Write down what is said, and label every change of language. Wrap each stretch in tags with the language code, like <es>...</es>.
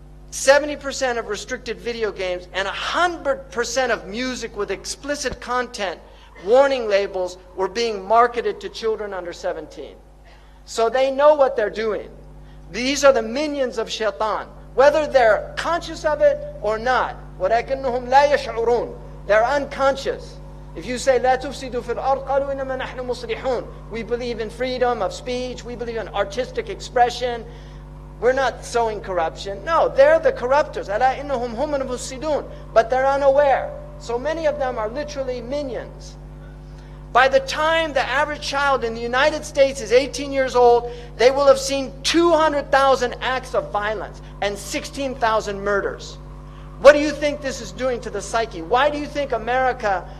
<en>70% of restricted video games, and 100% of music with explicit content, warning labels, were being marketed to children under 17. So they know what they're doing. These are the minions of shaitan, whether they're conscious of it or not.</en> <ar>وَلَكِنَّهُمْ لَا يَشْعُرُونَ.</ar> <en>They're unconscious. If you say,</en> <ar>لَا تُفْسِدُوا فِي الْأَرْضِ قَالُوا إِنَّمَا نَحْنُ مُصْلِحُونَ.</ar> <en>We believe in freedom of speech. We believe in artistic expression. We're not sowing corruption. No, they're the corruptors.</en> <ar>أَلَا إِنَّهُمْ هُمُ الْمُفْسِدُونَ.</ar> <en>But they're unaware. So many of them are literally minions. By the time the average child in the United States is 18 years old, they will have seen 200,000 acts of violence and 16,000 murders. What do you think this is doing to the psyche? Why do you think America</en>